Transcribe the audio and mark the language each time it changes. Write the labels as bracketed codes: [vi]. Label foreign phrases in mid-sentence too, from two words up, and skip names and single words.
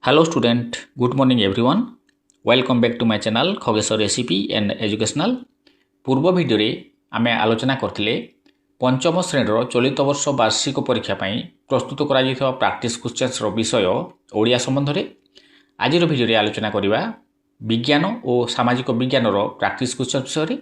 [en] Hello student, good morning everyone. Welcome back to my channel Khogeshwar Recipe and Educational. [or] ପୂର୍ବ ଭିଡିଓ ରେ ଆମେ ଆଲୋଚନା କରିଥିଲେ ପଞ୍ଚମ ଶ୍ରେଣୀର ଚଳିତ ବର୍ଷ ବାର୍ଷିକ ପରୀକ୍ଷା ପାଇଁ ପ୍ରସ୍ତୁତ କରା ଯାଇଥିବା [en] practice questions [or] ର ବିଷୟ ଓଡ଼ିଆ ସମ୍ବନ୍ଧ ରେ ଆଜି ର ଭିଡିଓ ରେ ଆଲୋଚନା କରିବା ବିଜ୍ଞାନ ଓ ସାମାଜିକ ବିଜ୍ଞାନ ର [en] practice question [or] ବିଷୟ ରେ।